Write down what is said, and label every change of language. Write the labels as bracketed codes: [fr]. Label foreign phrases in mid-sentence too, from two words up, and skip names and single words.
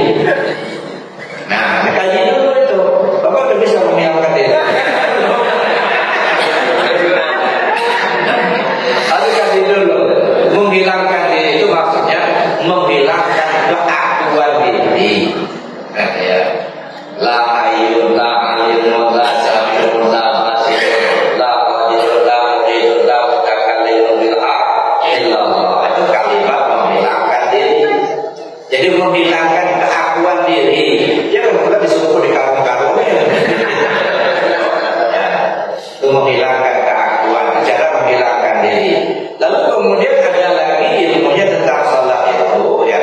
[id] Nah, kaji dulu itu. Bapak udah bisa menghilangkan diri. Harus kaji dulu. Menghilangkan diri itu maksudnya menghilangkan keakuan diri. Ya. [ar] لا حي لا عليم لا سميع لا بصير لا قادر لا مريد لا متكلم بالحق إلا الله. [id] Itu kalimat menghilangkan diri. Jadi menghilangkan keakuan diri. Jangan pula disuruh di karung-karungnya. Itu menghilangkan keakuan, cara menghilangkan diri. Lalu kemudian ada lagi ilmunya tentang salat itu ya.